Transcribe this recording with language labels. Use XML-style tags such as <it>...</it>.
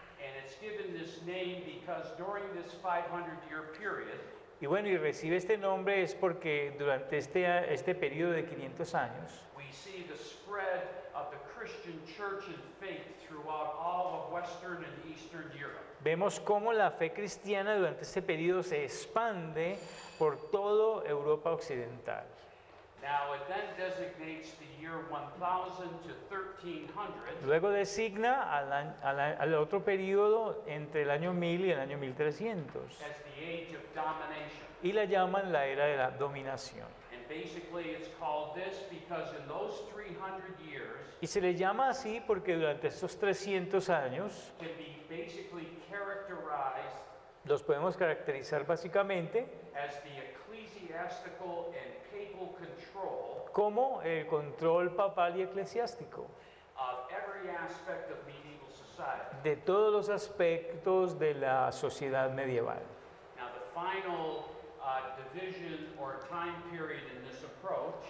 <en>And it's given this name because during this 500-year period,</en> <es>Y bueno, y recibe este nombre es porque durante este periodo de 500 años</es> <en>we see the spread of the Christian church and faith throughout all of Western and Eastern Europe.</en> <es>vemos cómo la fe cristiana durante este periodo se expande por toda Europa occidental.</es> <en>Now, it then designates the year 1000 to 1300</en> <es>Luego designa al otro periodo entre el año 1000 y el año 1300</es> <en>as the age of domination.</en> <es>y la llaman la era de la dominación.</es> <en>And basically, it's called this because in those 300 years</en> <es>Y se le llama así porque durante estos 300 años</es> <en>can be basically characterized</en> <es>los podemos caracterizar básicamente</es> <en>as the ecclesiastical and papal control</en> <es>como el control papal y eclesiástico</es> <en>of every aspect of medieval society.</en> <es>de todos los aspectos de la sociedad medieval.</es> <en>Now, the final division or time period in this approach</en>